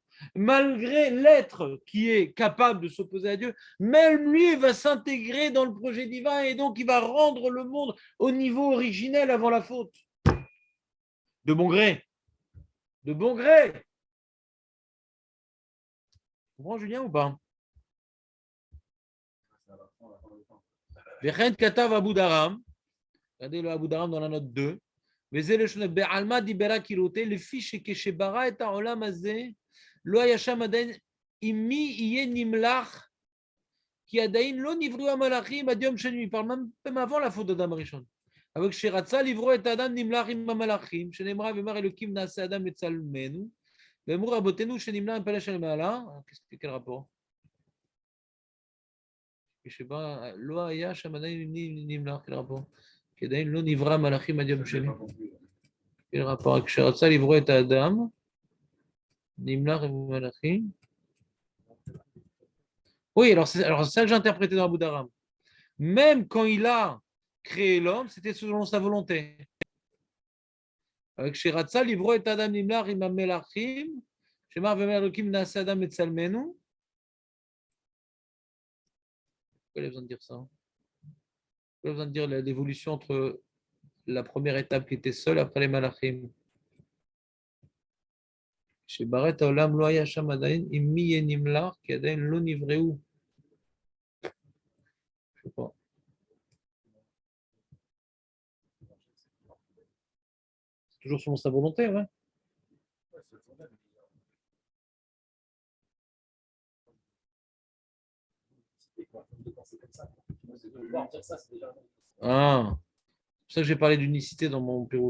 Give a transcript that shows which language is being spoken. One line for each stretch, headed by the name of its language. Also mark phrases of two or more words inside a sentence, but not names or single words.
French: Malgré l'être qui est capable de s'opposer à Dieu, même lui va s'intégrer dans le projet divin et donc il va rendre le monde au niveau originel avant la faute. De bon gré. De bon gré. Tu comprends, Julien, ou pas?
Hebrew: וכך כתב אבו דרהם.
French: Regardez le Abu Dharam dans la note 2.
Hebrew: בעלמא דיברה כראותי לפי שכשברא את העולם הזה לא היה שם עדיין עם מי יהיה נמלך כי עדיין לא נבראו המלאכים עד יום שני.
French: Il parle même avant la faute d'
Hebrew: אדם הראשון. אבל כשרצה לברוא את האדם נמלך עם המלאכים שנאמרה ואמר אלוקים נעשה אדם בצלמנו ואמרו רבותינו שנמלך עם פלא שלמעלה.
French: quel rapport?
Hebrew: כשברא לא היה שם עדיין נמלך,
French: quel rapport?
Hebrew: כי עדיין לא נברא מלאכים עד יום שני.
French: quel rapport?
Hebrew: כשרצה לברוא את האדם נמלך עם המלאכים.
French: Oui, alors c'est ça que j'ai interprété dans Abu Dharam. Même quand il a créé l'homme, c'était selon sa volonté.
Hebrew: כשרצה לברוא את האדם נמלך עם המלאכים, שאמר ואומר אלוקים נעשה אדם בצלמנו.
French: Pourquoi il a besoin de dire ça? Pourquoi il a besoin de dire l'évolution entre la première étape qui était seule après les malachim?
Hebrew: שברא את העולם לא היה שם עדיין עם מי יהיה נמלך כי עדיין לא נבראו.
French: Je sais pas. C'est toujours selon sa volonté, ouais. Ah, c'est pour ça que j'ai parlé d'unicité dans mon bureau.